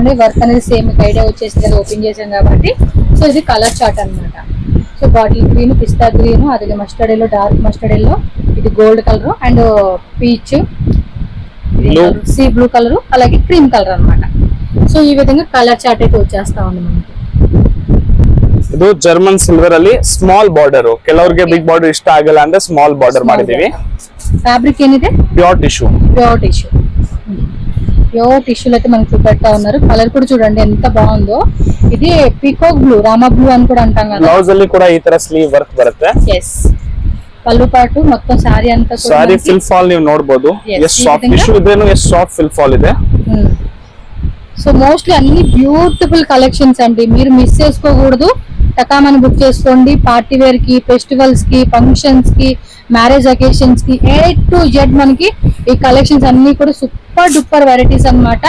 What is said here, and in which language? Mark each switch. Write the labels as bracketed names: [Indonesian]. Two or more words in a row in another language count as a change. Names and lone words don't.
[Telugu] వర్క్ అనేది సేమ్ ఐడియా వచ్చేసింది కదా, ఓపెన్ చేసాం కాబట్టి. సో ఇది కలర్ చార్ట్ అన్నమాట. సో సో బాటిల్ గ్రీన్, పిస్తా గ్రీన్, అలాగే మస్టర్డ్ ఎల్లో, డార్క్ మస్టర్డ్ ఎల్లో, ఇది గోల్డ్ కలర్ అండ్ పీచ్, సీ బ్లూ కలర్, అలాగే క్రీమ్ కలర్ అన్నమాట. సో ఈ విధంగా కలర్ చార్ట్ అయితే వచ్చేస్తా ఉంది మనకి. [Kannada] ಇದು ಜರ್ಮನ್ ಸಿಲ್ವರ್ ಅಲ್ಲಿ ಸ್ಮಾಲ್ ಬಾರ್ಡರ್, ಕೆಲವರಿಗೆ ಬಿಗ್ ಬಾರ್ಡರ್ ಇಷ್ಟ ಆಗಲ್ಲ ಅಂದ್ರೆ ಸ್ಮಾಲ್ ಬಾರ್ಡರ್ ಮಾಡಿದೀವಿ. ಫ್ಯಾಬ್ರಿಕ್ ಏನಿದೆ? ಪ್ಯೂರ್ ಟಿಶ್ಯೂ. [Telugu] ప్యూర్ టిష్యూ. ప్యూర్ టిష్యూలు అయితే మనకి చూపెడతా ఉన్నారు. కలర్ కూడా చూడండి ఎంత బాగుందో. ఇది పీకాక్ బ్లూ, రామా బ్లూ అని కూడా అంటాం కదా. [Kannada] ಬ್ಲೌಸ್ ಅಲ್ಲಿ ಕೂಡ ಈ ತರ ಸ್ಲೀವ್ ವರ್ಕ್ ಬರುತ್ತೆ. [Telugu] ఎస్, పళ్ళు పాటు మొత్తం సారీ అంతా కూడా [Kannada] ಸಾರಿ ಫಿಲ್ ಫಾಲ್ ನೀವು ನೋಡಬಹುದು. ಎಷ್ಟು ಸಾಫ್ಟ್ ಟಿಶ್ಯೂ ಇದೇನು, ಎಷ್ಟು ಸಾಫ್ಟ್ ಫಿಲ್ ಫಾಲ್ ಇದೆ. [Telugu] సో మోస్ట్లీ అన్ని బ్యూటిఫుల్ కలెక్షన్స్ అండి, మీరు మిస్ చేసుకోకూడదు. టకామని బుక్ చేసుకోండి. పార్టీ వేర్ కి, ఫెస్టివల్స్ కి, ఫంక్షన్స్ కి, మ్యారేజ్ అకేషన్స్ కి A to Z మనకి ఈ కలెక్షన్స్ అన్ని కూడా సూపర్ డూపర్ వెరైటీస్ అన్నమాట.